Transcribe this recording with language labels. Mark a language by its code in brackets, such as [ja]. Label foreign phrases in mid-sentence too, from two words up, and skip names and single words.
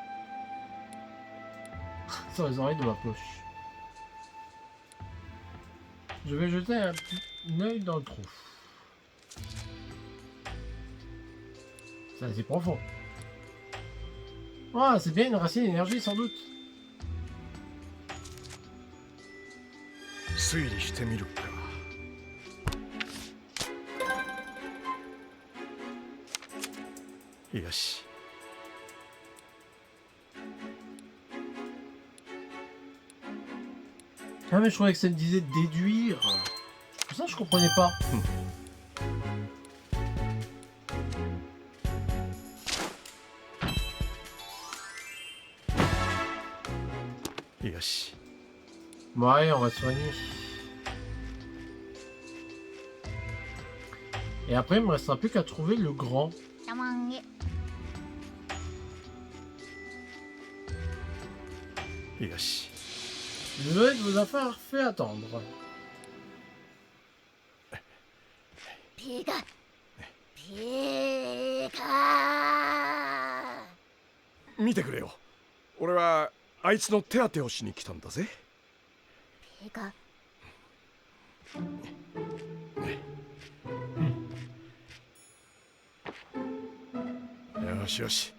[fr] Sur les oreilles de ma poche. Je vais jeter un petit œil dans le trou. C'est assez profond. Ah, c'est bien une racine d'énergie, sans doute. [ja] 推理してみるか。よし。 [fr] Ah, mais je croyais que ça me disait de déduire. Pour ça, je comprenais pas. [ja] よし。 [fr] Bon, allez, on va se soigner. Et après, il me restera plus qu'à trouver le grand. [ja] たまんげ。よし。 [fr] Désolé de vous avoir fait attendre. [ja] ピカ。ピカ。見てくれよ。俺はあいつの手当てをしに来たんだぜ。ピカ。よしよし。